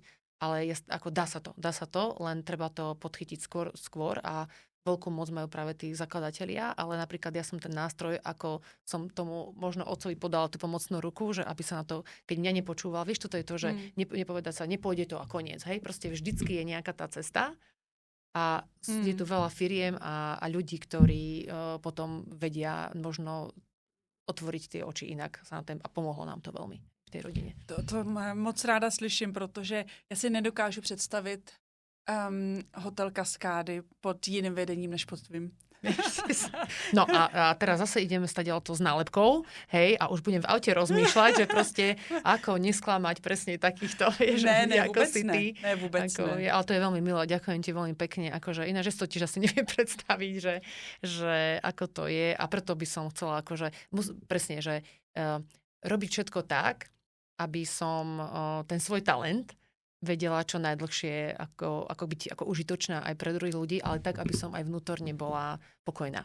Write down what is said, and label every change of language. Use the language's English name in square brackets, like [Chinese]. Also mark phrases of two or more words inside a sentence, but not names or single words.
[Slovak] Ale ako dá sa to, len treba to podchytiť skôr a veľkú moc majú práve tí zakladatelia, ale napríklad ja som ten nástroj, ako som tomu možno otcovi podala tú pomocnú ruku, že aby sa na to, keď mňa nepočúval, vieš, toto je to, že nepovedať sa, nepôjde to a koniec, hej, proste vždycky je nejaká tá cesta a je tu veľa firiem a ľudí, ktorí potom vedia možno otvoriť tie oči inak a pomohlo nám to veľmi v tej rodine. [Czech] To moc ráda slyším, protože já si nedokážu představit hotel Kaskády pod jiným vedením než pod tvým. [Slovak] No a teraz zase ideme stadiaľ to s nálepkou, hej, a už budem v aute rozmýšľať, že proste ako nesklamať presne takýchto, vieš, ako si ty. Ne, vôbec ne. Ale to je veľmi milé, ďakujem ti veľmi pekne, akože ináč to tiež asi neviem predstaviť, že ako to je a preto by som chcela akože, presne, že robiť všetko tak, aby som ten svoj talent vedela čo najdlhšie ako byť ako užitočná aj pre druhých ľudí, ale tak, aby som aj vnútorne bola pokojná.